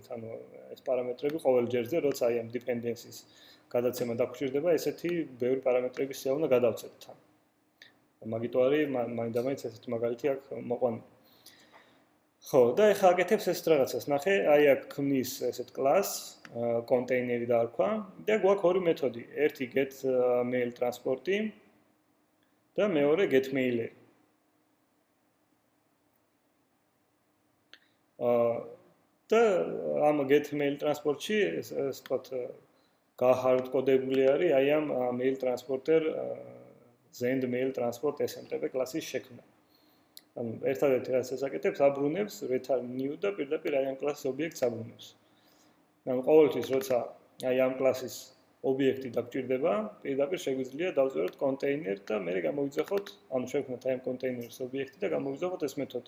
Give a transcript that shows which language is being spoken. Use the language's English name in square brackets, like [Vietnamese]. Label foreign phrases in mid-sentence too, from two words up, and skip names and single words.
[Georgian] ანუ ეს პარამეტრები ყოველ ჯერზე, როცა აი ამ dependencies გადაცემა დაგჭირდება, ესეთი ბევრი პარამეტრების სია უნდა გადავცეთ თან. მაგიტო არის მაინდამაინც ესეთი მაგალითი აქ მოყვანილი. ხო, და ეხლა აკეთებს ეს რაღაცას. ნახე, აი აქ ქმნის ესეთ კლასს, კონტეინერი დაარქვა და გვაქვს ორი მეთოდი. ერთი [English] get mail transport-ი [Georgian] და მეორე [English] get mailer. [Georgian] და ამ [English] get mail transport-ში [Georgian] ეს ვთქვათ გაჰარდკოდებული არის აი ამ [English] mail transporter Zend mail transport SMTP [Georgian] კლასის შექმნა. ანუ ერთადერთი რაც ეს აკეთებს, აბრუნებს [English] return new [Georgian] და პირდაპირ აი ამ კლასის ობიექტს აბრუნებს. ანუ ყოველთვის როცა აი ამ კლასის ობიექტი დაგჭირდება, პირდაპირ შეგვიძლია დავწეროთ კონტეინერ და მე გამოვიძახოთ, ანუ შევქმნათ აი ამ კონტეინერის ობიექტი და გამოვიძახოთ ეს მეთოდი.